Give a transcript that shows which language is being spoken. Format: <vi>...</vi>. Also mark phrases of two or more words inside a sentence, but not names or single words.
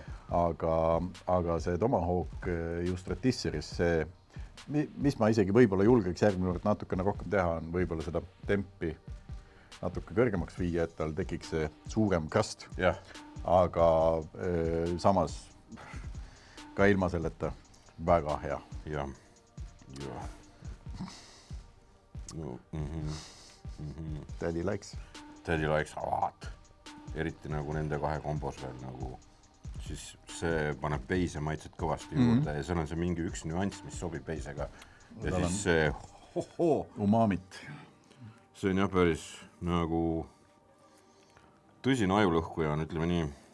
<et>Aga see Tomahawk just Rotisseris, see, mis ma isegi võib-olla julgeks järgmine kord natukene rohkem teha, on võib-olla seda tempi natuke kõrgemaks viia, et tal tekiks see suurem kast. Aga samas ka ilma selleta väga hea. Ja. No,</et> <en>Daddy likes</en> <et>vaat. Eriti nagu nende kahe kombos veel nagu, siis see paneb peise maitset kõvasti juurde ja seal on see mingi üks nüanss, mis sobib peisega. Ja siis see umamit. See on jah päris nagu tõsine ajulõhkuja on, ütleme nii.</et>